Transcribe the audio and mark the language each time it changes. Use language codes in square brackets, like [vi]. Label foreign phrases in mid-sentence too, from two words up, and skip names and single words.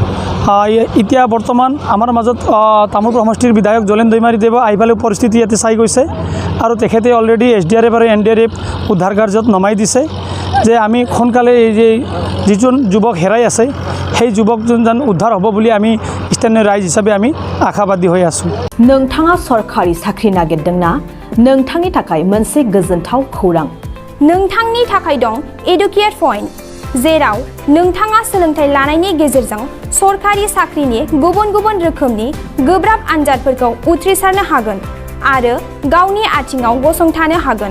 [as] এতিয়া বৰ্তমান আমাৰ মাজত তামুলপুৰ সমষ্টিৰ বিধায়ক জলেন दैमारीদেৱে আহি পেলাই পৰিস্থিতি ইয়াতে চাই গৈছে আৰু তেখেতে অলৰেডি এছডিআৰএফ আৰু এনডিআৰএফ উদ্ধাৰ কাৰ্যত নমাই দিছে যে আমি সোনকালে এই যে যিজন যুৱক হেৰাই আছে সেই যুৱকজন যেন উদ্ধাৰ হ'ব বুলি আমি স্থানীয় ৰাইজ হিচাপে আমি আশাবাদী হৈ আছোঁ। [brx] नोंथाङा सरकारि साख्रि नागिरदोंना? नोंथांनि थाखाय मोनसे गोजोनथाव खौरां। नोंथांनि थाखाय दं एडुकेट पॉइन्ट, जेराव नोंथाङा सोलोंथाइ लानायनि गेजेरजों सरकारि साख्रिनि गुबुन रोखोमनि गोब्राब आनजादफोरखौ उथ्रिसारनो हागोन आरो गावनि आथिङाव गसंथानो हागोन।